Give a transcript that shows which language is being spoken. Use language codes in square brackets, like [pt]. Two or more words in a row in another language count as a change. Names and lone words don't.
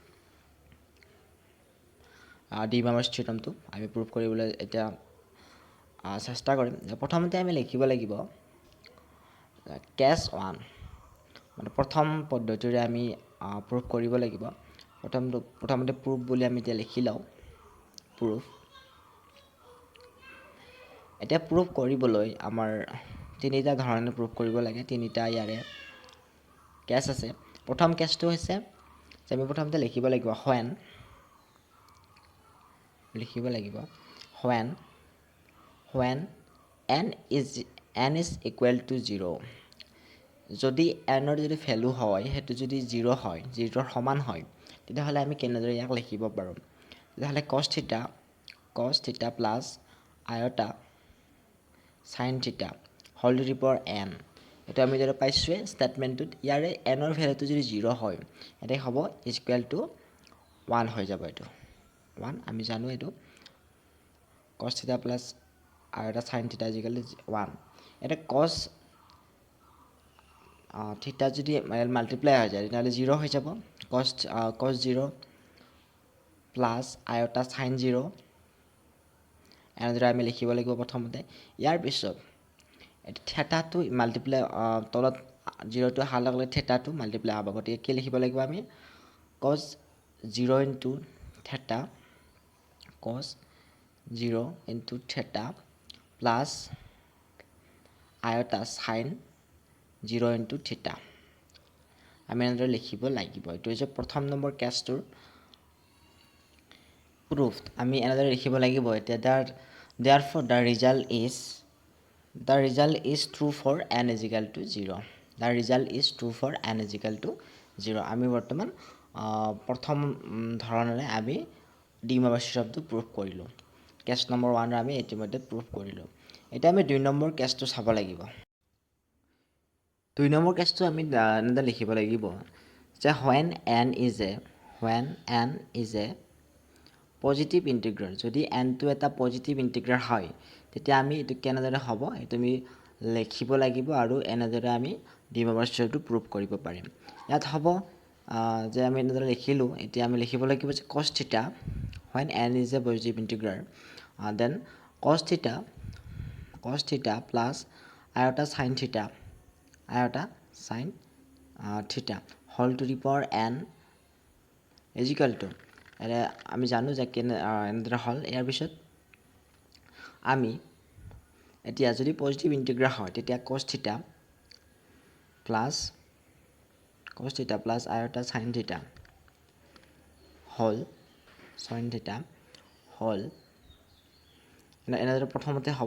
[as] ডি মভাৰ্ছ থিঅৰেমটো আমি প্ৰুফ কৰিবলৈ এতিয়া চেষ্টা কৰিম প্ৰথমতে আমি লিখিব লাগিব কেছ 1 মানে প্ৰথম পদ্ধতিৰে আমি প্ৰুফ কৰিব লাগিব প্ৰথমতে প্ৰুফ বুলি আমি এতিয়া লিখি লওঁ প্ৰুফ এতিয়া প্ৰুফ কৰিবলৈ আমাৰ তিনিটা ধৰণে প্ৰুফ কৰিব লাগে তিনিটা ইয়াৰে কেছ আছে প্ৰথম কেছটো হৈছে যে আমি প্ৰথমতে লিখিব লাগিব [en] when n is equal to 0 [as] যদি n ৰ যদি ভ্যালু হয় হেতু যদি 0 হয় 0 ৰ সমান হয় তেতিয়াহলে আমি কেনেদৰে ইয়াক লিখিব পাৰো তেতিয়াহলে [en] cos theta plus iota sin theta whole to the power n [as] এটা আমি যেটা পাইছো স্টেটমেন্টত ইয়াৰে n ৰ ভ্যালুটো যদি 0 হয় এটা হ'ব [en] equal to [as] 1 হৈ যাব এটো 1 আমি জানো এটো [en] cos theta plus iota sin theta equal to 1 [as] এটা cos theta যদি মাল্টিপ্লাই হৈ যায় তাহলে 0 হৈ যাব [en] cos 0 plus iota sin 0 [as] এনেদৰে আমি লিখিব লাগিব প্ৰথমতে ইয়াৰ পিছত theta টো মাল্টিপ্লাই তলত 0 টো হাল লগালে theta টো মাল্টিপ্লাই হ'ব গতিকে কি লিখিব লাগিব আমি [en] cos 0 into theta plus iota sin 0 into theta [as] আমি এনেদৰে লিখিব লাগিব এটো হৈছে প্ৰথম নম্বৰ কেছটোৰ proof আমি এনেদৰে লিখিব লাগিব এতিয়া [en] therefore the result is true for n is equal to 0 the result is true for n is equal to 0 [as] আমি বৰ্তমান প্ৰথম ধৰণৰে আমি ডি মভাৰ্ছ থিঅৰেমটো প্ৰুফ কৰিলো কেছ নম্বৰ 1 ৰ আমি ইতিমধ্যে প্ৰুফ কৰিলো এটা আমি দুই নম্বৰ কেছটো চাব লাগিব দুই নম্বৰ কেছটো আমি এনেদৰে লিখিব লাগিব যে [en] when n is a positive integral [as] যদি n টো এটা [en] positive integral [as] হয় তেতিয়া আমি এটো কেনেদৰে হ'ব এটো আমি লিখিব লাগিব আৰু এনেদৰে আমি ডি মভাৰ্ছ থিঅৰেমটো প্ৰুফ কৰিব পাৰিম ইয়াত হ'ব যে আমি এনেদৰে লিখিলো এতিয়া আমি লিখিব লাগিব যে [en] cos theta when n is a positive integer then cos theta plus iota sin theta iota sin theta whole to the power n is equal to [as] আমি জানো যে এনেদৰে হ'ল। ইয়াৰ পিছত আমি এতিয়া যদি [en] positive integral [as] হয় তেতিয়া [en] cos theta plus iota sin theta whole sin theta whole [as] এনেদৰে প্ৰথমতে হ'ব।